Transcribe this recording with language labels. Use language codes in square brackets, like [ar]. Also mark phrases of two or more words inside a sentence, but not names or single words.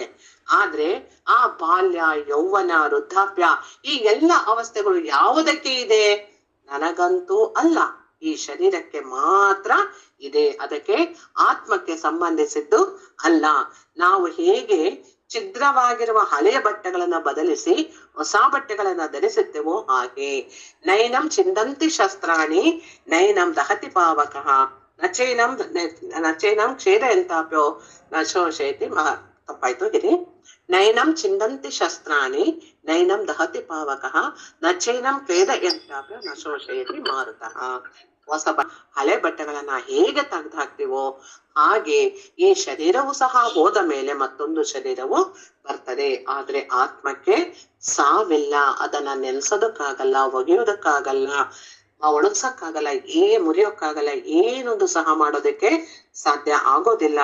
[kn] ಆದ್ರೆ ಆ ಬಾಲ್ಯ, ಯೌವನ, ವೃದ್ಧಾಪ್ಯ ಈ ಎಲ್ಲ ಅವಸ್ಥೆಗಳು ಯಾವುದಕ್ಕೆ ಇದೆ? ನನಗಂತೂ ಅಲ್ಲ, ಈ ಶರೀರಕ್ಕೆ ಮಾತ್ರ ಇದೆ. ಅದಕ್ಕೆ ಆತ್ಮಕ್ಕೆ ಸಂಬಂಧಿಸಿದ್ದು ಅಲ್ಲ. ನಾವು ಹೇಗೆ ಛಿದ್ರವಾಗಿರುವ ಹಳೆಯ ಬಟ್ಟೆಗಳನ್ನ ಬದಲಿಸಿ ಹೊಸ ಬಟ್ಟೆಗಳನ್ನ ಧರಿಸುತ್ತೇವೋ ಹಾಗೆ. [sa] ನೈನಂ ಚಿಂದಂತಿ ಶಸ್ತ್ರಾಣಿ ನೈನಂ ದಹತಿ ಪಾವಕಃ ನಚೈನಂ ಕ್ಷೇದಯಂತಾಪ್ಯೋ ನಶೋಷೇತಿ. [kn] ತಪ್ಪಾಯ್ತು ಇರಿ. [sa] ನೈನಂ ಚಿಂದಂತಿ ಶಸ್ತ್ರಾಣಿ ನೈನಂ ದಹತಿ ಪಾವಕಃ ನಚೈನಂ ಕ್ಷೇದಯಂತಾಪ್ಯೋ ನಶೋಷೇತಿ ಮಾರುತಃ. [kn] ಹಳೆ ಬಟ್ಟೆಗಳನ್ನ ಹೇಗೆ ತೆಗೆದು ಹಾಕ್ತಿವೋ ಹಾಗೆ ಈ ಶರೀರವು ಸಹ ಹೋದ ಮೇಲೆ ಮತ್ತೊಂದು ಶರೀರವು ಬರ್ತದೆ. ಆದ್ರೆ ಆತ್ಮಕ್ಕೆ ಸಾವಿಲ್ಲ. ಅದನ್ನ ನೆನ್ಸೋದಕ್ಕಾಗಲ್ಲ, ಒಗೆಯೋದಕ್ಕಾಗಲ್ಲ, ಒಣಗ್ಸಕ್ಕಾಗಲ್ಲ, ಮುರಿಯೋಕ್ಕಾಗಲ್ಲ, ಏನೊಂದು ಸಹ ಮಾಡೋದಕ್ಕೆ ಸಾಧ್ಯ ಆಗೋದಿಲ್ಲ.